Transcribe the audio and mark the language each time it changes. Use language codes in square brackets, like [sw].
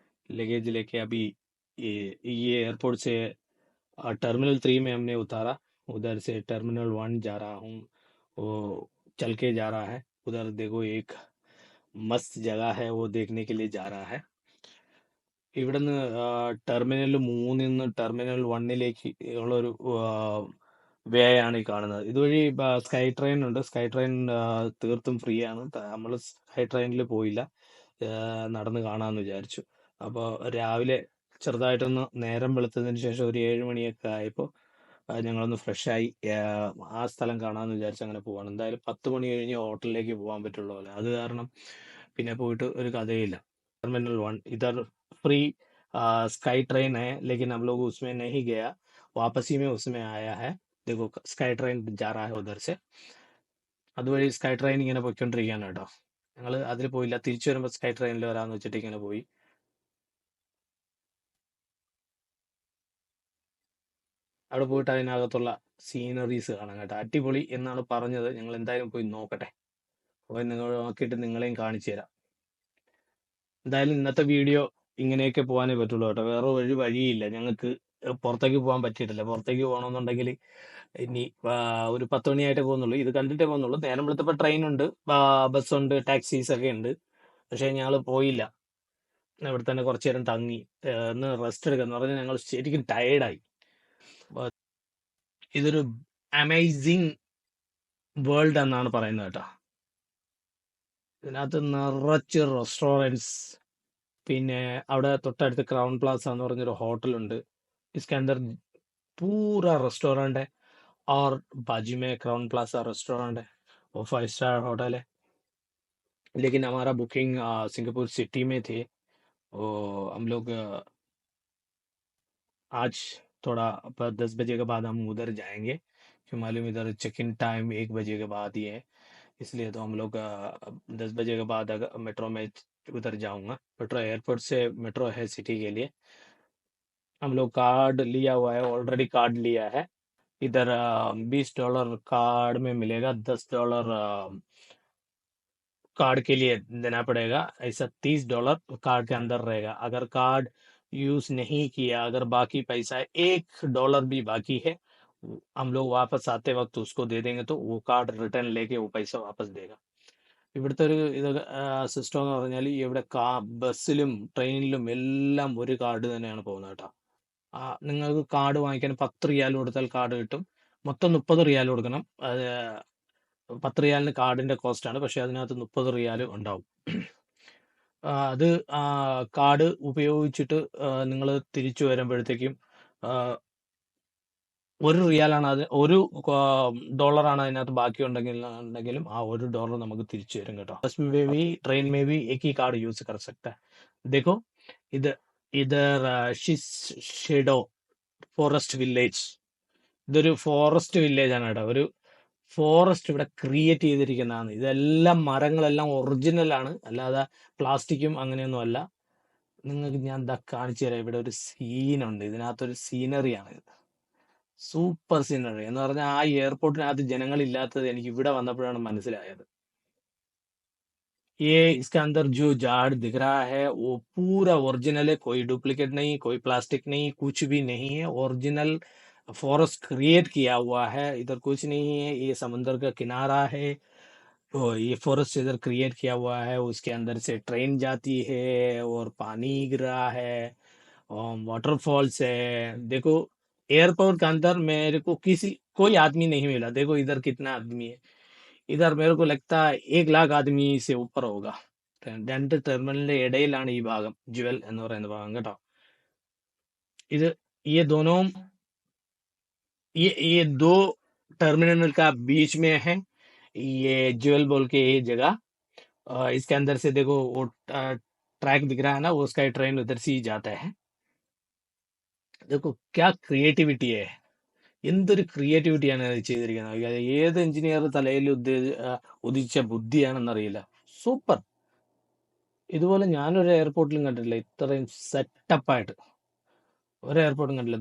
[hi] Luggage लेके अभी ये एयरपोर्ट से टर्मिनल 3 में हमने उतारा। उधर से टर्मिनल 1 जा रहा हूँ, वो चल के जा रहा है। उधर देखो, एक मस्त जगह है, वो देखने के लिए जा रहा है। [ml] ഇവിടുന്ന് ടെർമിനൽ 3 ടെർമിനൽ 1 ഉള്ളൊരു വേ ആണ് ഈ കാണുന്നത്. ഇതുവഴി സ്കൈ ട്രെയിൻ ഉണ്ട്. സ്കൈ ട്രെയിൻ തീർത്തും ഫ്രീ ആണ്. നമ്മൾ സ്കൈ ട്രെയിനിൽ പോയില്ല, നടന്ന് കാണാമെന്ന് വിചാരിച്ചു. അപ്പോൾ രാവിലെ ചെറുതായിട്ടൊന്ന് നേരം വെളുത്തതിന് ശേഷം ഒരു 7 മണിയൊക്കെ ആയപ്പോൾ ഞങ്ങളൊന്ന് ഫ്രഷായി ആ സ്ഥലം കാണാമെന്ന് വിചാരിച്ച് അങ്ങനെ പോവാണ്. എന്തായാലും 10 മണി കഴിഞ്ഞ് ഹോട്ടലിലേക്ക് പോകാൻ പറ്റുള്ളൂ അല്ലേ, അത് കാരണം പിന്നെ പോയിട്ട് ഒരു കഥയില്ല। [hi] टर्मिनल 1 इधर फ्री स्काई ट्रेन है, लेकिन हम लोग उसमें नहीं गया, वापसी में उसमें आया है। देखो, स्काई ट्रेन जा रहा है उधर से। [ml] അതുവഴി സ്കൈ ട്രെയിൻ ഇങ്ങനെ പോയിക്കൊണ്ടിരിക്കുകയാണ് കേട്ടോ। ഞങ്ങൾ അതിൽ പോയില്ല, തിരിച്ചു വരുമ്പോൾ സ്കൈ ട്രെയിനിൽ വരാമെന്ന് വെച്ചിട്ട് ഇങ്ങനെ പോയി. അവിടെ പോയിട്ട് അതിനകത്തുള്ള സീനറീസ് കാണാം കേട്ടോ, അടിപൊളി എന്നാണ് പറഞ്ഞത്. ഞങ്ങൾ എന്തായാലും പോയി നോക്കട്ടെ. പോയി നിങ്ങൾ നോക്കിയിട്ട് നിങ്ങളെയും കാണിച്ചു തരാം. എന്തായാലും ഇന്നത്തെ വീഡിയോ ഇങ്ങനെയൊക്കെ പോകാനേ പറ്റുള്ളൂ കേട്ടോ, വേറെ ഒരു വഴിയില്ല ഞങ്ങൾക്ക്. പുറത്തേക്ക് പോകാൻ പറ്റിയിട്ടില്ല. പുറത്തേക്ക് പോകണമെന്നുണ്ടെങ്കിൽ ഇനി ഒരു 10 മണിയായിട്ടേ പോകുന്നുള്ളൂ. ഇത് കണ്ടിട്ടേ പോകുന്നുള്ളൂ. നേരം വെളുത്തപ്പോൾ ട്രെയിൻ ഉണ്ട്, ബസ്സുണ്ട്, ടാക്സീസ് ഒക്കെ ഉണ്ട്. പക്ഷേ ഞങ്ങൾ പോയില്ല. ഇവിടെ തന്നെ കുറച്ചു നേരം തങ്ങി ഒന്ന് റെസ്റ്റ് എടുക്കാന്ന് പറഞ്ഞാൽ ഞങ്ങൾ ശരിക്കും ടയേർഡായി. ഇതൊരു അമേസിങ് വേൾഡ് എന്നാണ് പറയുന്നത് കേട്ടോ. ഇതിനകത്ത് നിറച്ച് റെസ്റ്റോറൻറ്റ്സ്, പിന്നെ അവിടെ തൊട്ടടുത്ത് ക്രൗൺ പ്ലാസ എന്ന് പറഞ്ഞൊരു ഹോട്ടലുണ്ട്. [hi] इसके अंदर पूरा रेस्टोरेंट है, और बाजू में क्राउन प्लाजा रेस्टोरेंट है, वो 5 स्टार होटल है। लेकिन हमारा बुकिंग सिंगापुर सिटी में थे। वो हम लोग आज थोड़ा 10 बजे के बाद हम उधर जाएंगे, क्यों मालूम इधर चेक इन टाइम 1 बजे के बाद ही है। इसलिए तो हम लोग 10 बजे के बाद अगर मेट्रो में उधर जाऊंगा। मेट्रो एयरपोर्ट से मेट्रो है सिटी के लिए। हम लोग कार्ड लिया हुआ है, ऑलरेडी कार्ड लिया है। इधर $20 कार्ड में मिलेगा, $10 कार्ड के लिए देना पड़ेगा। ऐसा $30 कार्ड के अंदर रहेगा। अगर कार्ड यूज नहीं किया, अगर बाकी पैसा $1 भी बाकी है, हम लोग वापस आते वक्त उसको दे देंगे, तो वो कार्ड रिटर्न लेके वो पैसा वापस देगा। [ml] ഇവിടുത്തെ ഒരു ഇത് സിസ്റ്റം എന്ന് പറഞ്ഞാൽ ഇവിടെ ബസ്സിലും ട്രെയിനിലും എല്ലാം ഒരു കാർഡ് തന്നെയാണ് പോകുന്നത് കേട്ടോ. നിങ്ങൾക്ക് കാർഡ് വാങ്ങിക്കാൻ 10 റിയാൽ കൊടുത്താൽ കാർഡ് കിട്ടും. മൊത്തം 30 റിയാൽ കൊടുക്കണം. അത് 10 റിയാലിന് കാർഡിന്റെ കോസ്റ്റ് ആണ്, പക്ഷെ അതിനകത്ത് 30 റിയാൽ ഉണ്ടാവും. അത് കാർഡ് ഉപയോഗിച്ചിട്ട് നിങ്ങൾ തിരിച്ചു വരുമ്പോഴത്തേക്കും 1 റിയാലാണ്, അത് $1 അതിനകത്ത് ബാക്കി ഉണ്ടെങ്കിലും ആ $1 നമുക്ക് തിരിച്ചു വരും കേട്ടോ. [hi] बस में भी ट्रेन में भी एक ही कार्ड यूज कर सकता है। देखो, इधर इधर [ml] ഷെഡോ ഫോറസ്റ്റ് വില്ലേജ്, ഇതൊരു ഫോറസ്റ്റ് വില്ലേജ് ആണ് കേട്ടോ. ഒരു ഫോറസ്റ്റ് ഇവിടെ ക്രിയേറ്റ് ചെയ്തിരിക്കുന്നതാണ്. ഇതെല്ലാം മരങ്ങളെല്ലാം ഒറിജിനൽ ആണ്, അല്ലാതെ പ്ലാസ്റ്റിക്കും അങ്ങനെയൊന്നും അല്ല. നിങ്ങൾക്ക് ഞാൻ എന്താ കാണിച്ചു തരാം. ഇവിടെ ഒരു സീനുണ്ട്, ഇതിനകത്തൊരു സീനറിയാണ് ഇത്. സൂപ്പർ സീനറി എന്ന് പറഞ്ഞാൽ ആ എയർപോർട്ടിനകത്ത് ജനങ്ങളില്ലാത്തത് എനിക്ക് ഇവിടെ വന്നപ്പോഴാണ് മനസ്സിലായത്. [hi] ये इसके अंदर जो झाड़ दिख रहा है वो पूरा ओरिजिनल है, कोई डुप्लीकेट नहीं, कोई प्लास्टिक नहीं, कुछ भी नहीं है, ओरिजिनल फॉरेस्ट क्रिएट किया हुआ है। इधर कुछ नहीं है, ये समुंदर का किनारा है। तो ये फॉरेस्ट इधर क्रिएट किया हुआ है, उसके अंदर से ट्रेन जाती है और पानी गिर रहा है और वाटरफॉल्स है। देखो, एयरपोर्ट के अंदर मेरे को किसी कोई आदमी नहीं मिला। देखो इधर कितना आदमी है, इधर मेरे को लगता है 1 लाख आदमी से ऊपर होगा। [ml] രണ്ട് ടെർമിനലിന്റെ ഇടയിലാണ് ഈ ഭാഗം, ജുവൽ എന്ന് പറയുന്ന ഭാഗം കേട്ടോ. [hi] ഇത് ये दोनों ये दो टर्मिनल का बीच में है ये ज्वेल बोल के ये जगह। इसके अंदर से देखो वो ट्रैक दिख रहा है ना, वो उसका ट्रेन उधर से ही जाता है. देखो क्या [ml] ക്രിയേറ്റിവിറ്റി है, എന്തൊരു ക്രിയേറ്റിവിറ്റിയാണ് അത് ചെയ്തിരിക്കുന്നത്. ഏത് എഞ്ചിനീയർ തലയിൽ ഉദിച്ച ബുദ്ധിയാണെന്നറിയില്ല. സൂപ്പർ. ഇതുപോലെ ഞാനൊരു എയർപോർട്ടിലും കണ്ടിട്ടില്ല ഇത്രയും സെറ്റപ്പായിട്ട്. ഒരു എയർപോർട്ടും കണ്ടില്ല.